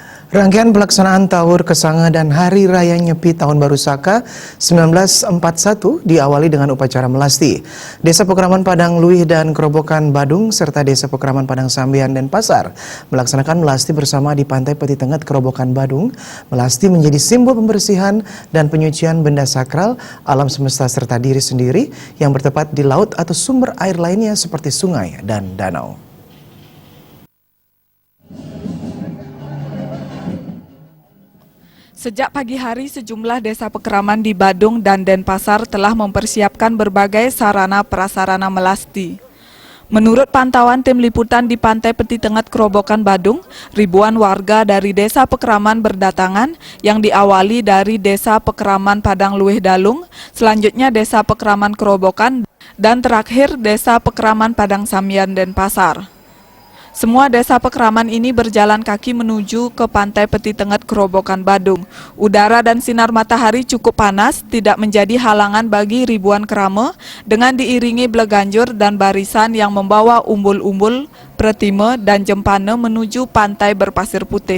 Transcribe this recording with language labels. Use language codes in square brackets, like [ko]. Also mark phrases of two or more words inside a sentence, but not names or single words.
[id] Rangkaian pelaksanaan Tawur Kesanga dan Hari Raya Nyepi Tahun Baru Saka 1941 diawali dengan upacara melasti. Desa Pekraman Padang Luih dan Kerobokan Badung serta Desa Pekraman Padang Sambian dan Pasar melaksanakan melasti bersama di Pantai Peti Tengat Kerobokan Badung. Melasti menjadi simbol pembersihan dan penyucian benda sakral, alam semesta serta diri sendiri yang bertempat di laut atau sumber air lainnya seperti sungai dan danau. Sejak pagi hari, sejumlah desa Pekraman di Badung dan Denpasar telah mempersiapkan berbagai sarana prasarana melasti. Menurut pantauan tim liputan di Pantai Peti Tengat Kerobokan Badung, ribuan warga dari desa Pekraman berdatangan yang diawali dari desa Pekraman Padang Luih Dalung, selanjutnya desa Pekraman Kerobokan, dan terakhir desa Pekraman Padang Sambian Denpasar. Semua desa Pekraman ini berjalan kaki menuju ke Pantai Peti Tengat Kerobokan Badung. Udara dan sinar matahari cukup panas, tidak menjadi halangan bagi ribuan kerama dengan diiringi bleganjur dan barisan yang membawa umbul-umbul, pretime, dan jempana menuju pantai berpasir putih.